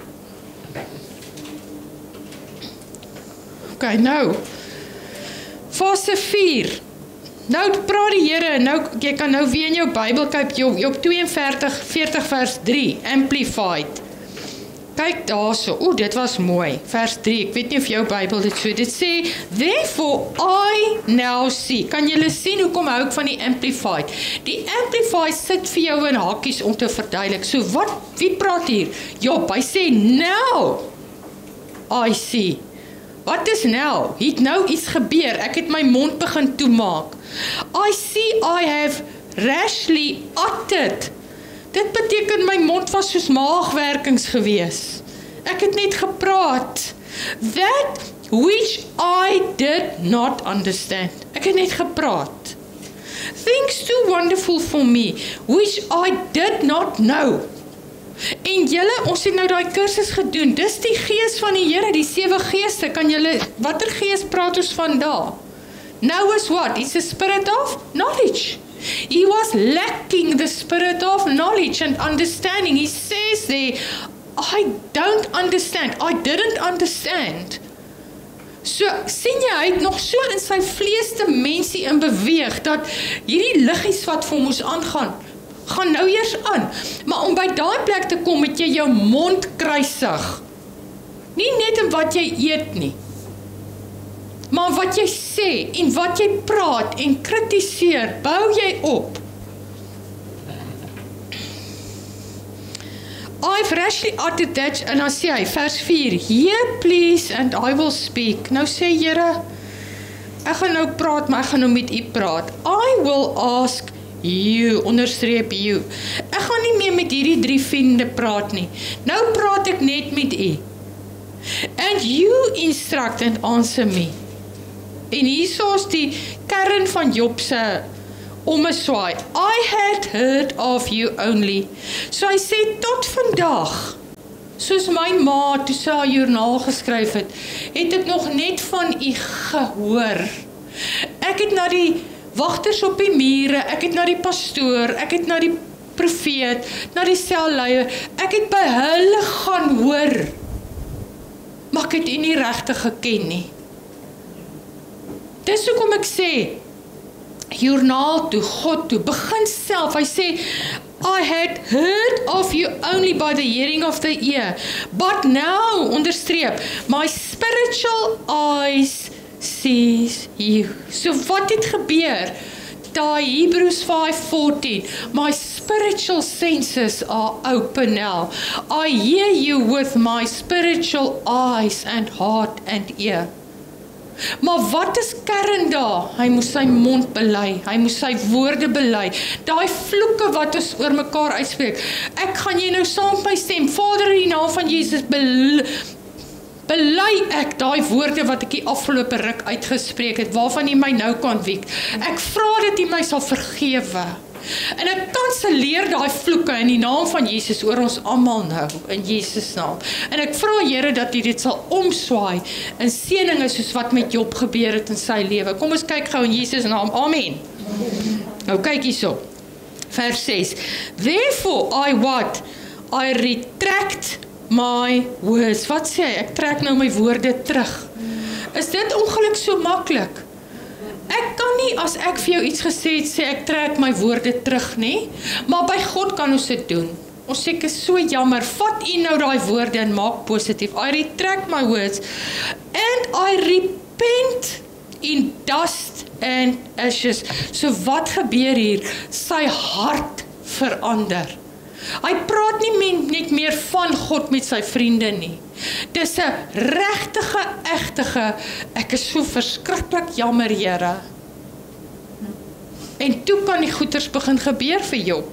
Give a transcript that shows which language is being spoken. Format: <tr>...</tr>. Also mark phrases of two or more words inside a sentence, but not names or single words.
<af>Ok, nou, fase 4. Nou praat die Here, nou, jy kan nou weer in jou Bybel kyk, Job 42 vers 3, Amplified. Kyk daarso, dit was mooi, vers 3, ek weet nie of jou Bybel dit so, dit sê,</af> <en>therefore I now see,</en> <af>kan julle sien, hoekom hou ek van die Amplified? Die Amplified sit vir jou in hakies om te verduidelik, so wie praat hier? Job, hy sê,</af> <en>now I see.</en> <af>Wat is nou? Het nou iets gebeur, ek het my mond begin toemaak.</af> <en>I see I have rashly uttered.</en> <af>Dit beteken my mond was soos maagwerkings gewees. Ek het net gepraat.</af> <en>That which I did not understand.</en> <af>Ek het net gepraat.</af> <en>Things too wonderful for me, which I did not know.</en> <af>En julle, ons het nou daai kursus gedoen, dis die gees van die Here, die 7 geeste, kan julle, watter gees praat ons van daar?</af> <en>Now is what? It's a spirit of knowledge. He was lacking the spirit of knowledge and understanding. He says there, I don't understand, I didn't understand. So,</en> <af>sien jy, hy het nog so in sy vleesdimensie in beweeg, dat hierdie liggies wat vir ons aangaan, gaan nou eers aan. Maar om by daai plek te kom, het jy jou mond kruisig. Nie net in wat jy eet nie, maar wat jy sê, en wat jy praat, en kritiseer, bou jy op.</af> <en>I've rashly uttered that,</en> <af>en dan sê hy, vers 4,</af> <en>Hear please, and I will speak.</en> <af>Nou sê Here, ek gaan nou praat, maar ek gaan nou met u praat.</af> <en>I will ask you,</en> <af>onderstreep you. Ek gaan nie meer met hierdie 3 vriende praat nie. Nou praat ek net met u.</af> <en>And you instruct and answer me.</en> <af>En hierso is die kern van Job se ommeswaai.</af> <en>I had heard of you only.</en> <af>So hy sê tot vandag, soos my ma toe sy haar joernaal geskryf het ek nog net van u gehoor. Ek het na die wagters op die mure, ek het na die pastoor, ek het na die profeet, na die selleier, ek het by hulle gaan hoor, maar ek het u nie regtig geken nie. Dis hoekom ek sê, joernaal toe, God toe, begin self, hy sê,</af> <en>I had heard of you only by the hearing of the ear, but now, onderstreep, my spiritual eyes sees you.</en> <af>So wat het gebeur?</af> <en>Daai Hebrews 5:14, my spiritual senses are open now. I hear you with my spiritual eyes and heart and ear.</en> <af>Maar wat is kern daar? Hy moes sy mond bely, hy moes sy woorde bely, daai vloeke wat ons oor mekaar uitspreek, ek gaan jy nou saam met my stem, Vader in die naam van Jesus, bely ek daai woorde wat ek die afgelope ruk uitgespreek het, waarvan U my nou kan wiek. Ek vra dat U my sal vergewe. En ek kanselleer daai vloeke in die naam van Jesus oor ons almal nou, in Jesus naam. En ek vra Here dat U dit sal omswaai in seëninge soos wat met Job gebeur het in sy lewe. Kom ons kyk gou in Jesus naam. Amen. Nou kyk hierso. Vers 6.</af> <en>Therefore I retract my words.</en> <af>Wat sê hy? Ek trek nou my woorde terug. Is dit ongeluk so maklik? Ek kan nie, as ek vir jou iets gesê het, sê ek trek my woorde terug nie, maar by God kan ons dit doen. Ons sê, ek is so jammer, vat U nou daai woorde en maak positief.</af> <en>I retract my words and I repent in dust and ashes.</en> <af>So wat gebeur hier? Sy hart verander. Hy praat nie net meer van God met sy vriende nie. Dis 'n regtige, egtige, ek is so verskriklik jammer, Here. En toe kan die goeters begin gebeur vir Job.</af>